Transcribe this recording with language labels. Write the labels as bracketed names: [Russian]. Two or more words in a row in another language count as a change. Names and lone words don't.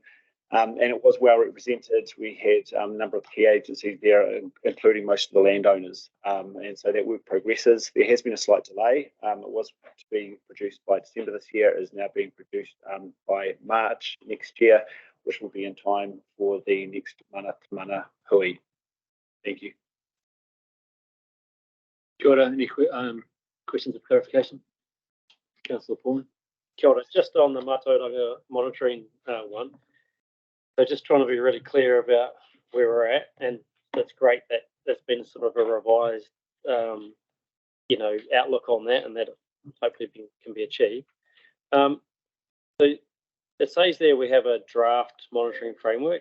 [English] And it was well represented. We had a number of key agencies there, including most of the landowners. And so that work progresses. There has been a slight delay. It was to be produced by December this year. It is now being produced by March next year, which will be in time for the next [Māori] mana hui. [English] Thank you. [Māori] Kia ora, [English] any questions of clarification? Councillor Pauling. [Māori] Kia ora, [English] just on the Mātauranga monitoring one. So just trying to be really clear about where we're at, and that's great that there's been sort of a revised, outlook on that, and that hopefully can be achieved. So it says there we have a draft monitoring framework.